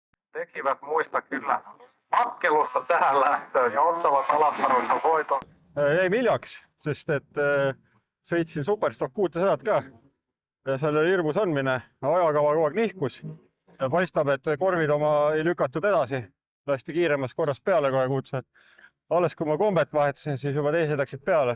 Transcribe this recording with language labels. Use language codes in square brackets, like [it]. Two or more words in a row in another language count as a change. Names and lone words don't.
[fi] tekivät muista kyllä akkelusta tähän lähtöön ja ottavat Alassarossa voiton. [et] Jäin hiljaks, sest et sõitsin Superstock 600 ka ja seal oli hirmus andmine, ajakava kogu aeg nihkus ja paistab, et korvid oma ei lükatud edasi, lasti kiiremas korras peale kohe 600. Alles kui ma kombet vahetasin, siis juba teised läksid peale.